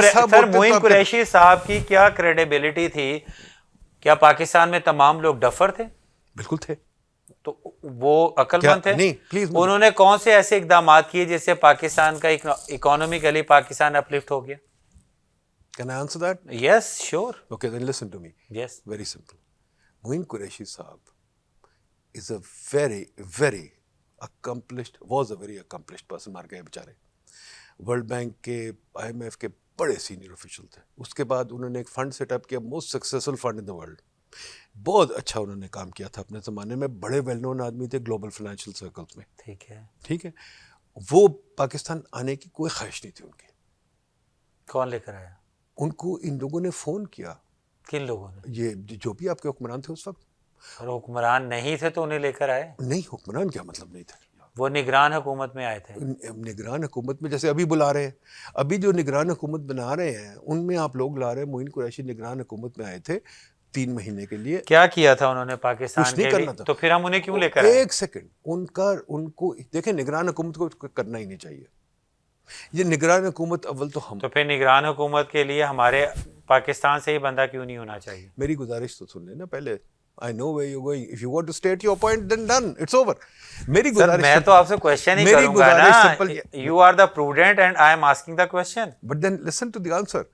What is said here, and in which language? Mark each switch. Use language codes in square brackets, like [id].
[ur] سر معین قریشی صاحب کی کیا کریڈیبلٹی تھی؟ کیا پاکستان میں تمام لوگ ڈفر تھے؟ بالکل تھے. تو وہ عقل مند تھے. نہیں پلیز, انہوں نے کون سے ایسے اقدامات کیے جس سے پاکستان کا اکانومیکلی پاکستان اپلفٹ ہو گیا؟ [en] Can I answer that? Yes, sure. Okay, then listen to me. Yes. Very simple. Moin Qureshi Saab is a very accomplished, was a very accomplished person. [ur] مار گئے بیچارے. ورلڈ بینک کے, IMF کے بڑے senior official تھے. اس کے بعد انہوں نے ایک فنڈ سیٹ اپ کیا, [en] Most successful fund in the world. [ur] بہت اچھا انہوں نے کام کیا تھا اپنے زمانے میں, بڑے ویل نون آدمی تھے گلوبل فائنینشیل سرکلز میں. ٹھیک ہے. وہ پاکستان آنے کی کوئی خواہش نہیں تھی ان کی. کون لے کر آیا ان کو؟ ان لوگوں نے فون کیا. کن لوگوں نے؟ یہ جو بھی آپ کے حکمران تھے اس وقت. اور حکمران نہیں تھے تو انہیں لے کر آئے؟ نہیں, حکمران کیا مطلب نہیں تھا, وہ نگران حکومت میں آئے تھے. نگران حکومت میں جیسے ابھی بلا رہے ہیں, ابھی جو نگران حکومت بنا رہے ہیں ان میں آپ لوگ لا رہے ہیں. معین قریشی نگران حکومت میں آئے تھے 3 مہینے کے لیے. کیا کیا تھا انہوں نے پاکستان کے لیے؟ تو پھر ہم انہیں کیوں لے کر آئے؟ ایک سیکنڈ, ان کو دیکھیں, نگران حکومت کو کرنا ہی نہیں چاہیے. یہ نگران حکومت اول تو ہم, تو پھر نگران حکومت کے لیے ہمارے پاکستان سے ہی بندہ کیوں نہیں ہونا چاہیے؟ میری گزارش تو سن لیں نا پہلے. [en] I know where you're going. If you want to state your point, then done. It's over. [ur] میری گزارش, میں تو آپ سے کوشچن ہی کروں گا نا. [en] You are the prudent and I am asking the question. But then listen to the answer.